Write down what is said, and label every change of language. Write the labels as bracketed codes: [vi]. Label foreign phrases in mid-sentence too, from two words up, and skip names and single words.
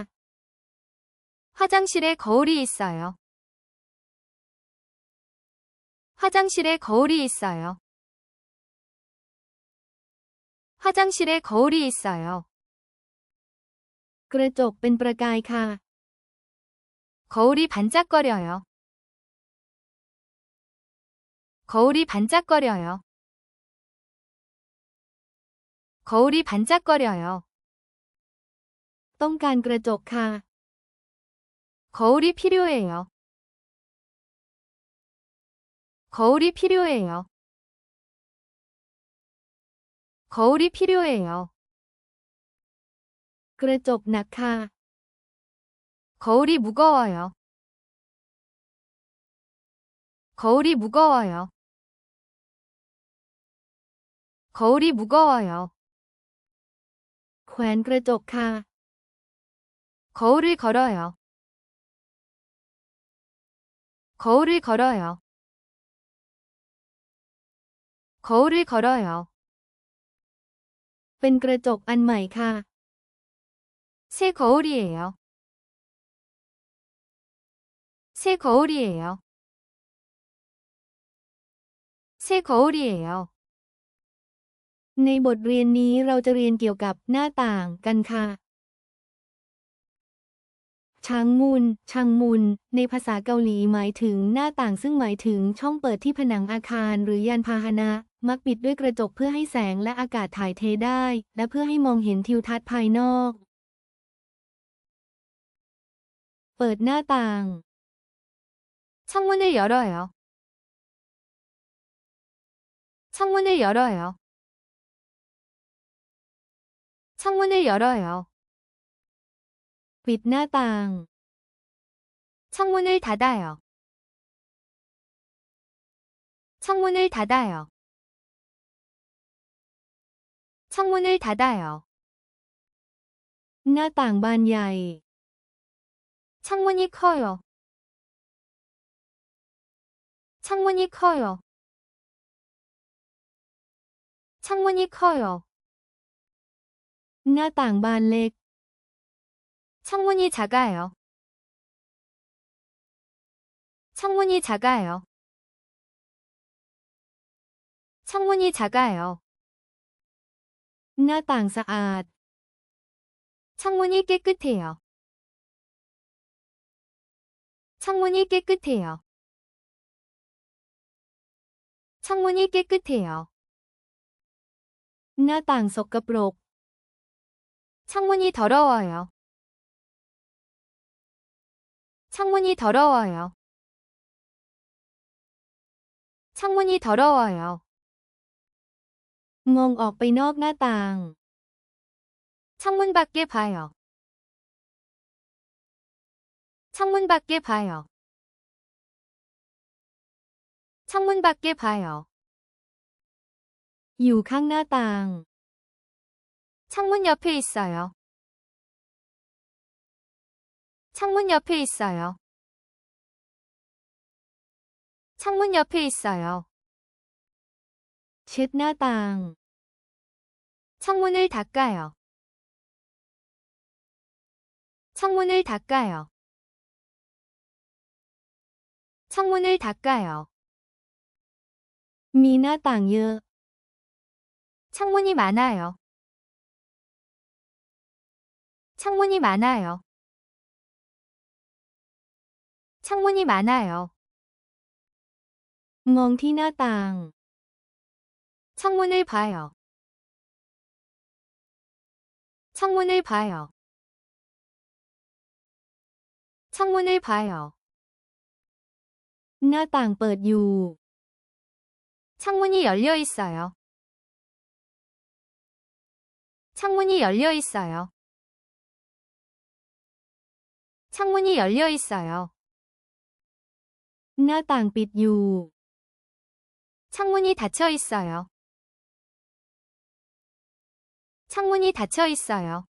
[ko] 화장실에 거울이 있어요. 화장실에 거울이 있어요. 화장실에 거울이 있어요. [th] กระจกเป็นประกายค่ะ [ko] 거울이 반짝거려요. 거울이 반짝거려요. 거울이 반짝거려요. [th] ต้องการกระจกค่ะ [ko] 거울이 필요해요. 거울이 필요해요. 거울이 필요해요. [th] กระจกหนักค่ะ [ko] 거울이 무거워요. 거울이 무거워요. 거울이 무거워요. [th] แขวนกระจกค่ะ [ko] 거울을 걸어요. 거울을 걸어요. 거울을 걸어요. [th] เป็นกระจกอันใหม่ค่ะ [ko] 새 거울이에요. 새 거울이에요. 새 거울이에요. [th] ในบทเรียนนี้เราจะเรียนเกี่ยวกับหน้าต่างกันค่ะชางมุนในภาษาเกาหลีหมายถึงหน้าต่างซึ่งหมายถึงช่องเปิดที่ผนังอาคารหรือยานพาหนะ มักปิดด้วยกระจกเพื่อให้แสงและอากาศถ่ายเทได้ และเพื่อให้มองเห็นทิวทัศน์ภายนอก เปิดหน้าต่าง [ko] 창문을 열어요. 창문을 열어요. 창문을 열어요. [th] ปิดหน้าต่าง [ko] 창문을 닫아요. 창문을 닫아요. 창문을 닫아요. [th] หน้าต่างบานใหญ่ [ko] 창문이 커요. 창문이 커요. 창문이 커요. [th] หน้าต่างบานเล็ก [ko] 창문이 작아요. 창문이 작아요. 창문이 작아요. [th] หน้าต่างสะอาด [ko] 창문이 깨끗해요. 창문이 깨끗해요. 창문이 깨끗해요. [th] หน้าต่างสกปรก [ko] 창문이 더러워요. 창문이 더러워요. 창문이 더러워요. [th] มองออกไปนอกหน้าต่าง [ko] 창문 밖에 봐요. 창문 밖에 봐요. 창문 밖에 봐요. [th] อยู่ข้างหน้าต่าง [ko] 창문 옆에 있어요. 창문 옆에 있어요. 창문 옆에 있어요. [th] เช็ดหน้าต่าง [ko] 창문을 닦아요. 창문을 닦아요. 창문을 닦아요. [th] มีหน้าต่างเยอะ [ko] 창문이 많아요. 창문이 많아요. 창문이 많아요. [th] มองที่หน้าต่าง [ko] 창문을 봐요. 창문을 봐요. 창문을 봐요. [th] หน้าต่างเปิดอยู่ [ko] 창문이 열려 있어요. 창문이 열려 있어요. 창문이 열려 있어요. [th] หน้าต่างปิดอยู่ [ko] 창문이 닫혀 있어요. 창문이 닫혀 있어요.